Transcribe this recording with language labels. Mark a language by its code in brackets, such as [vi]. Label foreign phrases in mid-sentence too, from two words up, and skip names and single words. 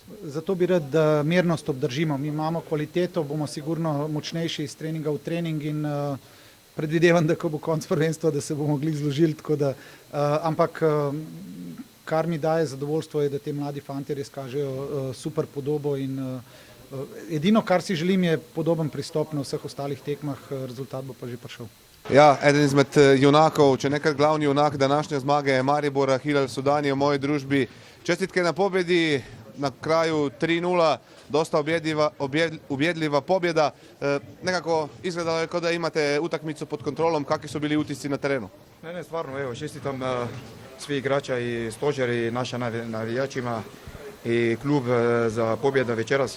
[sl] Zato bi rad, da mernost obdržimo. Mi imamo kvaliteto, bomo sigurno močnejši iz treninga v trening in predvidevam, da ko bo konc prvenstva, da se bomo mogli zložili, ampak kar mi daje zadovoljstvo je, da te mladi fantje res kažejo super podobo in edino, kar si želim, je podoben pristop na vseh ostalih tekmah, rezultat bo pa že prišel. Ja, eden izmed junakov, če nekaj glavni junak današnje zmage je Maribora, Hilal Sudani v moji družbi. [hr] Čestitke na pobjedi, na kraju 3:0, dosta ubjedljiva pobjeda. Nekako izgledalo je kao da imate utakmicu pod kontrolom, kakvi su bili utisci na terenu? Ne, stvarno, evo, čestitam svi igrača i stožer i naša navijačima i klub za pobjeda večeras.